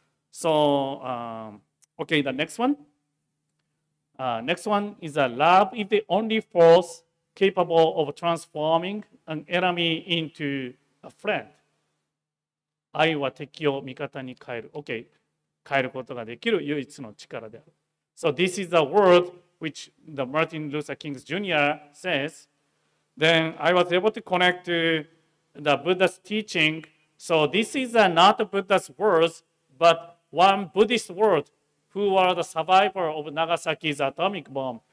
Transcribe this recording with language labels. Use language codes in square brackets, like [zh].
[en] So, okay, the next one. Next one is love is the only force capable of transforming an enemy into a friend. [ja] 愛は敵を味方に変える。 [en] Okay. [ja] 変えることができる唯一の力である。 [en] So this is a word which the Martin Luther King Jr. says. Then I was able to connect to the Buddha's teaching. So this is not Buddha's words, but one Buddhist word who was the survivor of Nagasaki's atomic bomb.